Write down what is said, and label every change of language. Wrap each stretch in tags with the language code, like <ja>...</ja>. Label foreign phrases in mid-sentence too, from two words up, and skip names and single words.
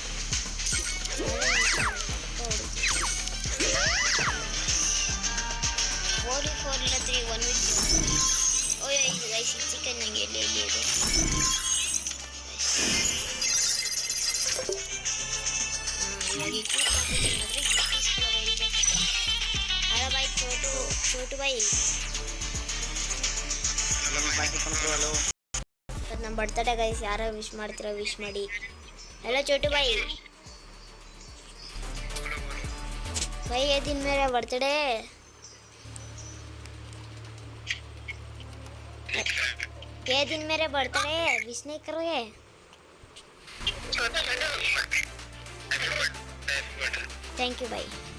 <kn>44 ಇಲ್ಲ 3 1v3. ಓಯ್ ಗೈಸ್ ಚಿಕನ್ ನನಗೆ ಎಲ್ಲಿ ಇದೆ. ಇವಾಗ</kn> <hi>हेलो भाई छोटू भाई</hi> <kn>ನಮ್ಮ ಬರ್ತಡೇ ಗೈಸ್ ಯಾರು ವಿಶ್ ಮಾಡ್ತೀರಾ ವಿಶ್ ಮಾಡಿ.</kn> <hi>हेलो छोटू भाई भाई ये दिन मेरा बर्थडे ये दिन मेरे</hi> <en>birthday wish</en> <hi>नहीं करोगे?</hi> <en>thank you भाई.</en>